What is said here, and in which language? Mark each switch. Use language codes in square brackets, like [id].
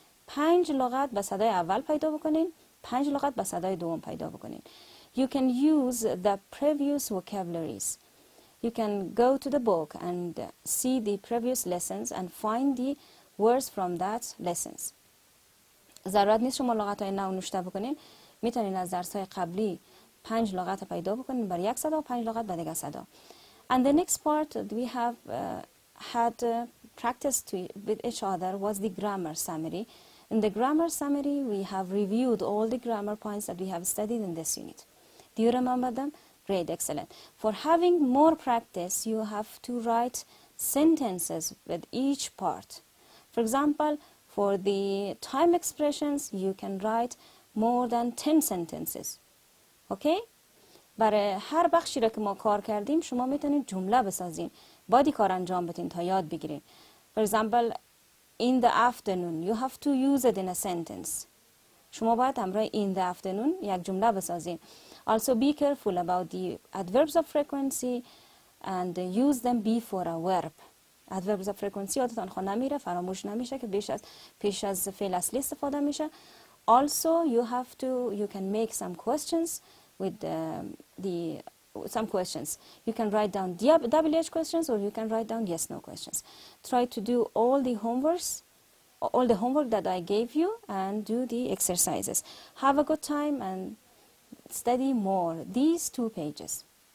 [fa] 5 لغت به صدای اول پیدا بکنین، 5 لغت به صدای دوم پیدا بکنین. [en] You can use the previous vocabularies. You can go to the book and see the previous lessons and find the words from that lessons. [fa] ضرورت نیست شما لغت‌های نو نوشته بکنین، میتونین از درس‌های قبلی 5 لغت پیدا بکنین بر یک صدا و 5 لغت بر دیگر صدا. [en] And the next part we have had practice with each other was the grammar summary. In the grammar summary we have reviewed all the grammar points that we have studied in this unit. Do you remember them? Great, excellent. For having more practice you have to write sentences with each part. For example, for the time expressions, you can write more than 10 sentences. Okay? [fa] برای هر بخشی را که ما کار کردیم شما میتونید جمله بسازین. باید کار انجام بدین تا یاد بگیرین. [en] For example, in the afternoon, you have to use it in a sentence. [fa] شما باید همراه [en] in the afternoon [fa] یک جمله بسازین. [en] Also be careful about the adverbs of frequency and use them before a verb. [fa] adverbs of frequency یادتان خود نمیره، فراموش نمیشه که پیش از فعل اصلی استفاده میشه. [en] Also you can make some questions with the some questions. You can write down WH questions, or you can write down yes/no questions. Try to do all the homework that I gave you, and do the exercises. Have a good time and study more these 2 pages.